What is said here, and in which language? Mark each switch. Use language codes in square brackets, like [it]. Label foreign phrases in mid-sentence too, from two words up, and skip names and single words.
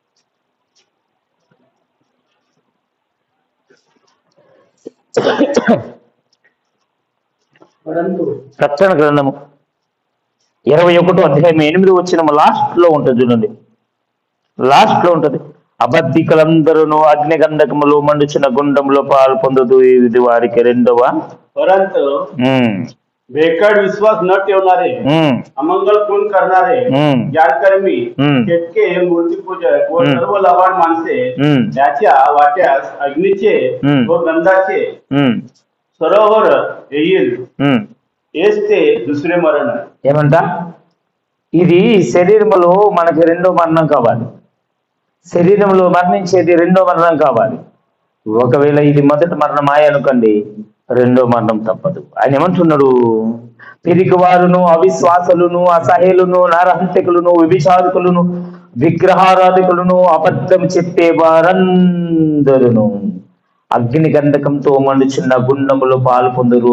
[te] ప్రకటన గ్రంథము 21వ అధ్యాయం 8వ వచనం లాస్ట్ లో ఉంటుంది చూడండి. లాస్ట్ లో ఉంటుంది. అబద్ధికులందరూ అగ్నిగంధకములు మండుచున్న గుండంలో పాలు పొందుతూ ఇది వారికి రెండవ. [mr] परंतु बेकड विश्वास न ठेवणारे, अमंगल खून करणारे, ज्ञानकर्मी, केटके, मूर्तीपूजक व सर्व लबाड माणसे त्याच्या वाट्यास अग्नीचे व गंधाचे सरोवर येईल. हेच ते दुसरे मरण. [te] ఏమంట? ఇది శరీరంలో మనకి రెండో మరణం కావాలి. శరీరంలో మరణించేది రెండో మరణం కావాలి. ఒకవేళ ఇది మొదటి మరణం అనుకోండి, రెండో మరణం తప్పదు. ఆయన ఏమంటున్నాడు? పిరికివారును, అవిశ్వాసులను, అసహ్యులను, నరహంతకులను, వ్యభిచారకులను, విగ్రహారాధికులను, అబద్ధం చెప్పే వారందరును అగ్ని గంధకంతో మండుచున్న గుండములో పాలు పొందురు.